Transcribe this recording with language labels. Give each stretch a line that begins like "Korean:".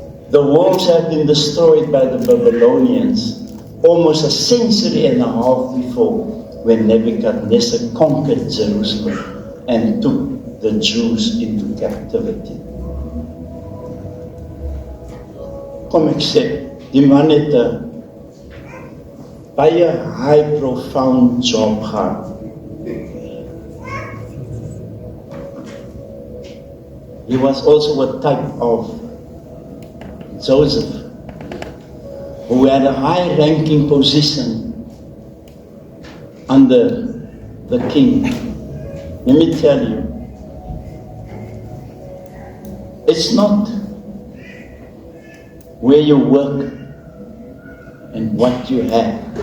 English: The walls had been destroyed by the Babylonians almost a century and a half before, when Nebuchadnezzar conquered Jerusalem and took the Jews into captivity.
Afrikaans: Kom ek sê, die man het 'n baie
English: high profound
Afrikaans: job gehad.
English: He was also a type of Joseph, who had a high-ranking position under the king. Let me tell you, it's not where you work and what you have.